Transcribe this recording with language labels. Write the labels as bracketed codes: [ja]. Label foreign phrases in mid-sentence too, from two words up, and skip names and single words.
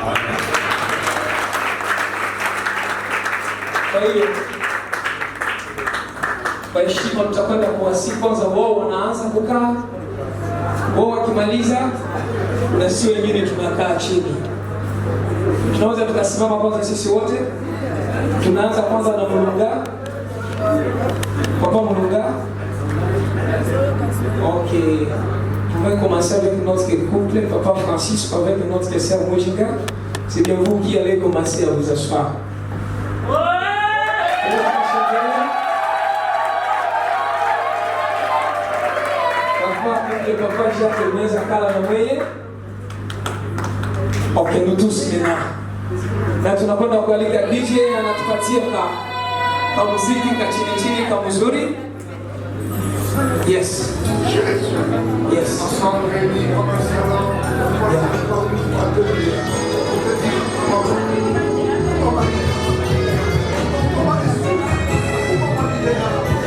[sw] Kwa hiyo kwa heshima tutakwenda kuwasifu kwanza, wao wanaanza kukaa, wao wakimaliza na sio wengine tunakaa chini. Tunaweza tukasimama kwanza sisi wote. Tunaanza kwanza na Mulunga. Papa Mulunga. Ok. [fr] On va commencer avec notre couple, Papa Francisco avec notre sœur Mujinga. C'est bien vous qui allez commencer à vous asseoir. [sw] Papa Jacques Meza Kala na wewe. [fr] Ok, nous tous maintenant. [sw] Na tunakwenda kualika DJ anatupatia ka muziki ka chini ka mzuri. [en] Yes. Yes. [fr] Ensemble réunis comme un serment. [en] Yeah.